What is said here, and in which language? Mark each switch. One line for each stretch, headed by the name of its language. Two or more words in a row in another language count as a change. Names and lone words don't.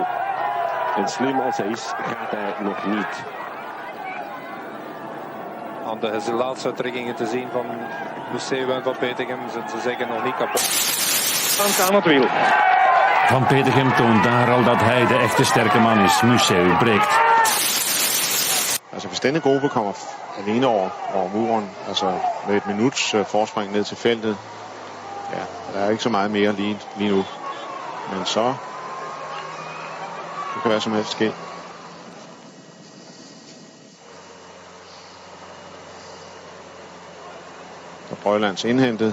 Dutch: En slim als hij is, gaat hij nog niet. Aan de laatste uitdrukkingen te zien van Museeuw en Van Petegem zijn ze zeggen nog niet kapot. Aan het wiel. Van Petegem toont daar al dat hij de echte sterke man is. Museeuw breekt.
Danish: Altså hvis denne gruppe kommer alene over muren, altså med et minuts forspring ned til feltet, ja, der er ikke så meget mere lige nu. Men så, det kan være som helst ske. Der er Brøjlands indhentet.